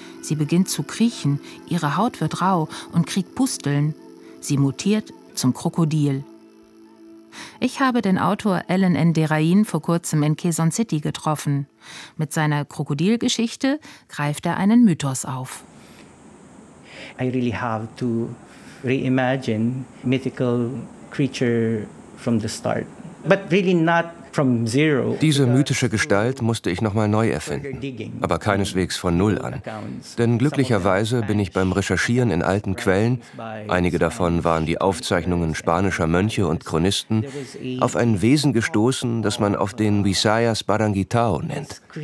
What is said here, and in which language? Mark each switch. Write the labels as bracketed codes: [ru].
[de] Sie beginnt zu kriechen, ihre Haut wird rau und kriegt Pusteln. Sie mutiert zum Krokodil. Ich habe den Autor Ellen N. Derain vor kurzem in Quezon City getroffen. Mit seiner Krokodilgeschichte greift er einen Mythos auf. [en] I really have to reimagine mythical creature from the start, but really not from zero. [de] Diese mythische Gestalt musste ich nochmal neu erfinden, aber keineswegs von null an. Denn glücklicherweise bin ich beim Recherchieren in alten Quellen, einige davon waren die Aufzeichnungen spanischer Mönche und Chronisten, auf ein Wesen gestoßen, das man auf den Visayas Baranghitao nennt.